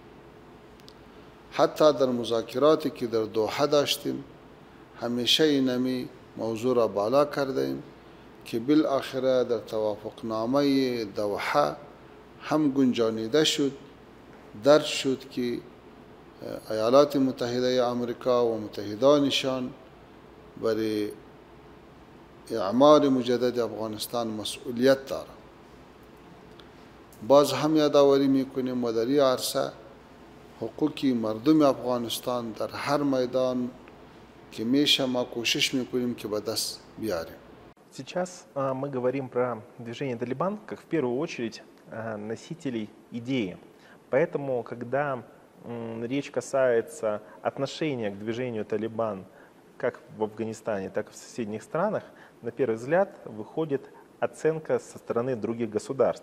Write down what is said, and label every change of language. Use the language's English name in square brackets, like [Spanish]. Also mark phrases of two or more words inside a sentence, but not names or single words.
[Persian] حتی در مذاکراتی که در دوحه داشتیم همیشه این موضوع را بالا کردیم که بالاخره در توافقنامه دوحه هم گنجانیده شد، درج شد که ایالات متحده آمریکا و متحدانشان برای اعمار مجدد افغانستان مسئولیت دارند. باز هم یادآوری میکنیم و در این عرصه حقوقی مردم افغانستان در هر میدان که میشه ما کوشش میکنیم که به دست بیاریم. [Russian] Сейчас мы говорим про движение «Талибан» как в первую очередь носителей идеи. Поэтому, когда речь касается отношения к движению «Талибан» как в Афганистане, так и в соседних странах, на первый взгляд выходит оценка со стороны других государств.